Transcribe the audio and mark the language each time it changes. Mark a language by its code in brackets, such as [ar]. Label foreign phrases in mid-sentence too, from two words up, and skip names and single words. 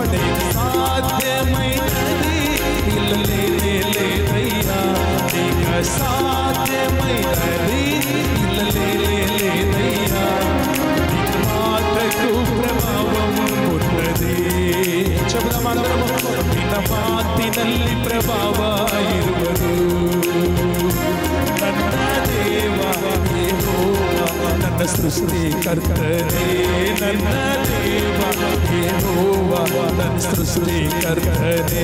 [te] సాధ్యమైనది ఇలా లేనే లేదయ్యా, నీక సాధ్యమైనది ఇలా లేనే లేదయ్యా. నీ మాటకు ప్రభావం ఉన్నది. చెబుదామా? [kn] ನಿನ್ನ ಮಾತಿನಲ್ಲಿ ಪ್ರಭಾವ ಇರುವುದು. ನನ್ನ ದೇವ ಯೆಹೋವ ನನ್ನ ನನ್ನ ಸೃಷ್ಟಿಕರ್ತನೇ ನನ್ನ ದೇವ ಯೆಹೋವ ನನ್ನ ಸೃಷ್ಟಿಕರ್ತನೇ.